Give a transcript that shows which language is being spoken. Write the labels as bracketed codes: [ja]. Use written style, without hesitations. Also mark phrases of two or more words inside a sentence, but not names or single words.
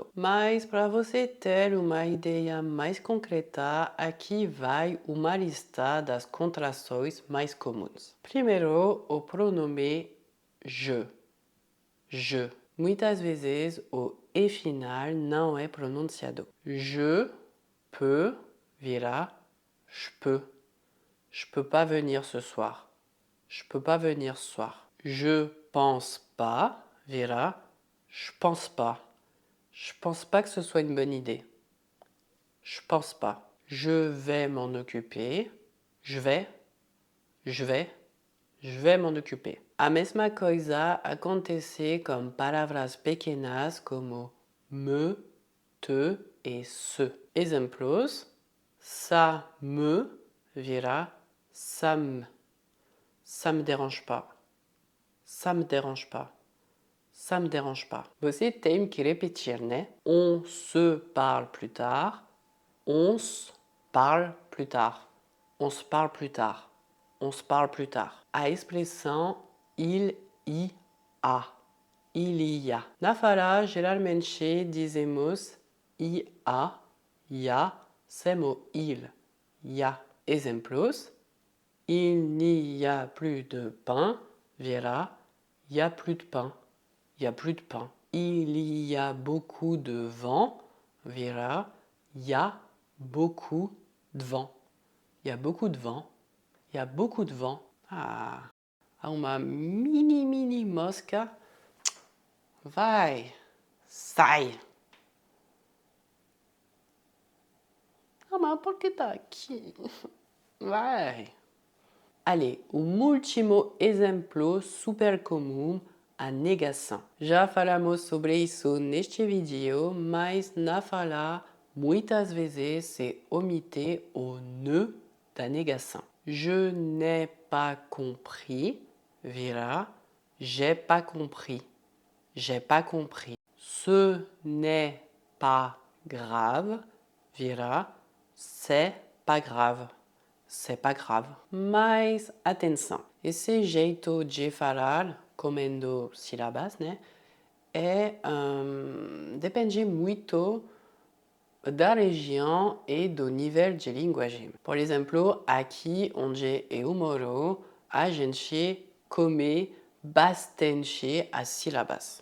[pt] Mas para você ter uma ideia mais concreta, aqui vai uma lista das contrações mais comuns. Primeiro, o pronome je. Je. Muitas vezes o E final não é pronunciado. [fr] Je peux vira je peux. Je peux pas venir ce soir. Je peux pas venir ce soir. Je pense pas vira je pense pas. Je pense pas que ce soit une bonne idée. Je pense pas. Je vais m'en occuper. Je vais m'en occuper. [pt] A mesma coisa acontece com palavras pequenas como me, te e se. Exemplos: [fr] ça me vira ça me. Ça me dérange pas. Ça me dérange pas. Ça me dérange pas. [pt] Você tem que repetir, né? [fr] On se parle plus tard. On se parle plus tard. On se parle plus tard. On se parle plus tard. [pt] A expressão [fr] il y a. Il y a. [pt] Na fala, geralmente dizemos [fr] y a, [pt] sem o il. [fr] Ya. [pt] Exemplos: [fr] il n'y a plus de pain vira il y a plus de pain. Il y a plus de pain. Il y a beaucoup de vent vira il y a beaucoup de vent. Il y a beaucoup de vent. Il y a beaucoup de vent. [pt] Ah, há uma mini mosca. Vai, sai. Ah, mas por que tá aqui? Vai. Allez, o último exemplo super comum, a negação. Já falamos sobre isso neste vídeo, mas na fala muitas vezes se omite o ne da negação. [fr] Je n'ai pas compris vira j'ai pas compris. J'ai pas compris. Ce n'est pas grave vira c'est pas grave. C'est pas grave. [pt] Mas atenção, esse jeito de falar comendo sílabas, né? Depende muito da região e do nível de linguagem. Por exemplo, aqui onde eu moro, a gente come bastante as sílabas.